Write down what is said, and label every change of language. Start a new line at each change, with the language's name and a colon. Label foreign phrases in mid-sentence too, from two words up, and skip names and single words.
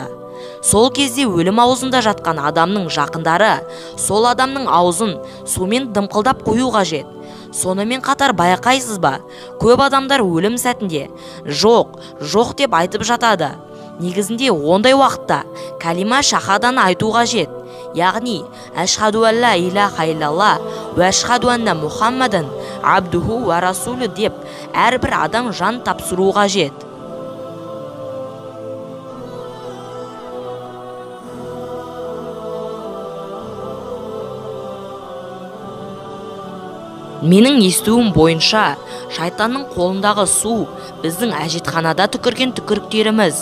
Kazakh: Сол кезде өлім аузында жатқан адамның жақындары сол адамның аузын сумен дымқылдап қою қажет. Сонымен қатар байқайсыз ба, көп адамдар өлім сәтінде жоқ деп айтып жатады. Негізінде ондай уақытта калима шахаданы айту қажет.
Arabic: Яғни أشهد أن لا إله إلا الله وأشهد أن محمدا عبده ورسوله
Kazakh: деп әрбір адам жан тапсыру қажет. Менің естуім бойынша, шайтанның қолындағы су біздің әжетханада түкірген түкіріктеріміз.